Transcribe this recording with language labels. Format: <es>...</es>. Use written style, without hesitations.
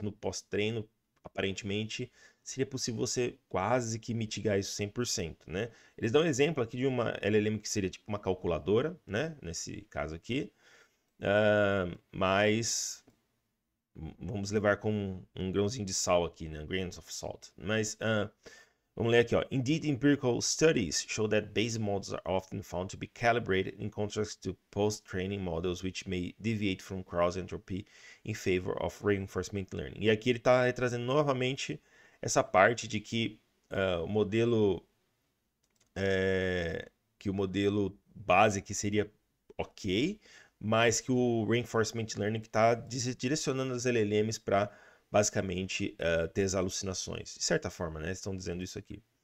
<pt>No pós-treino, aparentemente, seria possível você quase que mitigar isso 100%, né? Eles dão um exemplo aqui de uma LLM que seria tipo uma calculadora, né? Nesse caso aqui. Mas vamos levar com um grãozinho de sal aqui, né?</pt> <en>Grains of salt.</en> <pt>Mas vamos ler aqui, ó.</pt> <en>Indeed, empirical studies show that base models are often found to be calibrated in contrast to post-training models which may deviate from cross-entropy in favor of reinforcement learning.</en> <pt>E aqui ele está trazendo novamente essa parte de que o modelo base aqui seria ok, mas que o reinforcement learning está direcionando as LLMs para basicamente ter as alucinações. De certa forma, né? Estão dizendo isso aqui.</pt>